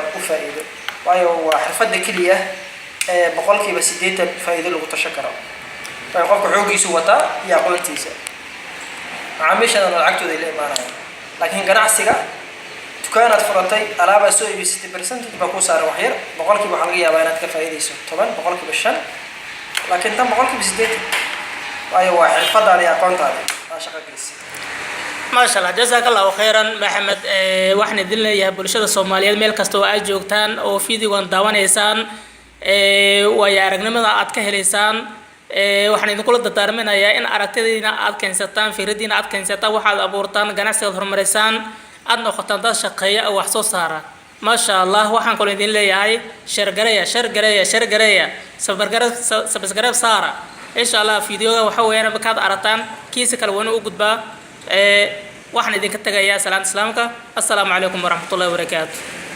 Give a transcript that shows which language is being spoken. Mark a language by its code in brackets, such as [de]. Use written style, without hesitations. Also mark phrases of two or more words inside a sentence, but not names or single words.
[so] u faa'iido waayo waa xirfadda kaliya ee boqolkiiba 80 faa'iido lagu tashan karo way qofka xoogiisu wata iyo aqoontiisa macaamiishana lacagtooda ay leeyahay laakiin ganacsiga dukaanad furatay alaaba soo iibisay percentage ba ku saaran wax yar boqolkiiba waxa laga yaabaa inaad ka faa'iideyso 10 boqolkiiba 5 laakiin tan boqolkiiba 80 waayo waa xirfadda iyo aqoontaada shaqo gelisay [ar] ما شاء الله جزاك الله خيرا [so] محمد waxaan idin leeyahay bulshada Soomaaliyeed meel kasta oo ay joogtaan oo fiidiyoon daawanaysaan way aragnimada aad ka heleysaan waxaan idin kula dardaarminayaa in aragtidiina aad keensataan fikradiina aad keensataan waxaad abuurtaan ganacsiga horumarisaan aad noqotaan dad shaqeeya oo wax soo saara [ar] ما شاء الله [so] waxaan kula idin leeyahay shargareeya subscribe saara [ar] إن شاء الله [so] fiidiyoga waxa weeyaan bakaad arataan kiisa kale wana u gudbaa waxaan idinka tagayaa salaanta islaamka [ar] السلام عليكم ورحمة الله وبركاته